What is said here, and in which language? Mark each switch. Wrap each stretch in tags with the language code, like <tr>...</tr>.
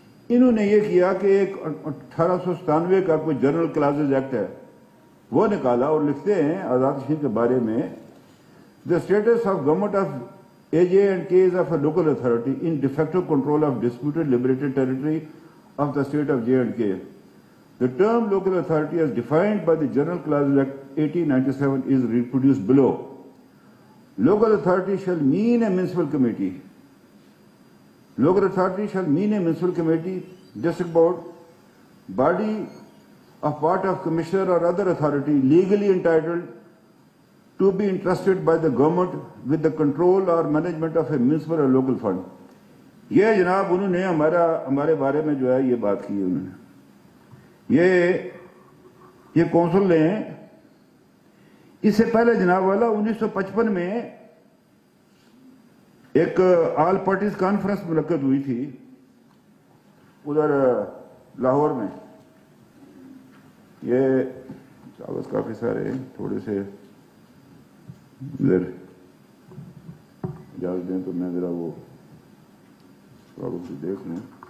<ur>انہوں نے یہ کیا کہ ایک 1897 کا کوئی جنرل کلازز ایکٹ ہے وہ نکالا، اور لکھتے ہیں آزاد کشمیر کے بارے میں،</ur> <en>The status of government of AJ and K is of a local authority in de facto control of disputed liberated territory of the state of J and K. The term local authority as defined by the General Clauses Act 1897 is reproduced below. Local authority shall mean a municipal committee. Local authority shall mean a municipal committee, district board, body of part of commissioner or other authority legally entitled to be entrusted by the government with the control or management of a municipal or local fund.</en> <ur>یہ جناب انہوں نے ہمارے بارے میں جو ہے یہ بات کی ہے، انہوں نے یہ کونسل نے، اس سے پہلے جناب والا 1955 میں ایک آل پارٹیز کانفرنس منعقد ہوئی تھی ادھر لاہور میں۔ یہ کاغذ کافی سارے ہیں، تھوڑے سے ادھر اجازت دیں تو میں ذرا وہ کاغذ سے دیکھ لوں۔</ur>